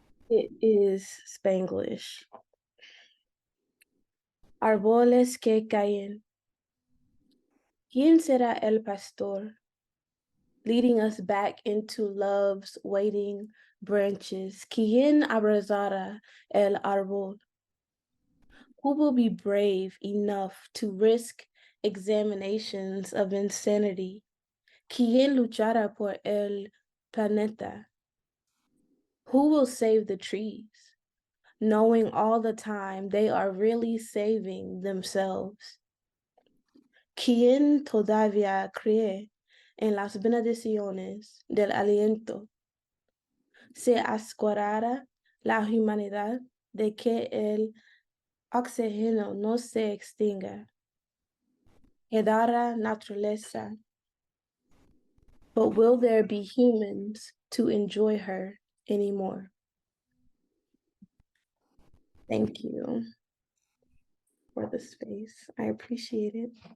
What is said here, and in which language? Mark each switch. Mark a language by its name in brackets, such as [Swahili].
[English] It is Spanglish. [Spanish] Árboles que caen. ¿Quién será el pastor? [English] Leading us back into love's waiting branches. [Spanish] ¿Quién abrazará el árbol? [English] Who will be brave enough to risk examinations of insanity? [Spanish] ¿Quién luchará por el planeta? [English] Who will save the trees, knowing all the time they are really saving themselves? [Spanish] ¿Quién todavía cree en las bendiciones del aliento? ¿Se asegurará la humanidad de que el oxígeno no se extinga? Quedará naturaleza. [English] But will there be humans to enjoy her anymore? Thank you for the space. I appreciate it.